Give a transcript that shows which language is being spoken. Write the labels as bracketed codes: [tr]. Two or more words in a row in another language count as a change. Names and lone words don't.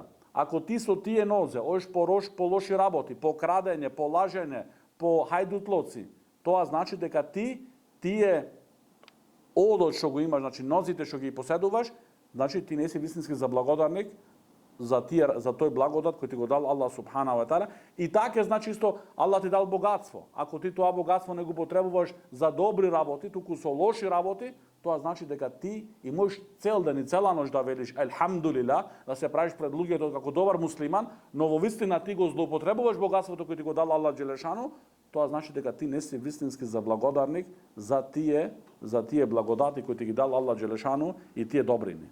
[mk] Ако ти со тие нозе одиш по лоши работи, по крадење, по лажење, по хајдутлоци, тоа значи дека тие одот што го имаш, значи нозите што ги поседуваш, значи ти не си вистински заблагодарник за тој благодат кој ти го дал [ar] الله سبحانه وتعالى. [mk] И така значи исто Аллах ти дал богатство. Ако ти тоа богатство не го потребуваш за добри работи, туку со лоши работи, тоа значи дека ти и можеш цел ден и цела ноќ да велиш елхамдулилlah, да се правиш пред луѓето како добар муслиман, но во вистина ти го злоупотребуваш богатството кој ти го дал [ar] الله جل شأنه, [mk] тоа значи дека ти не си вистински заблагодарник за тие благодати кои ти ги дал [ar] الله جل شأنه [mk] и тие добрини.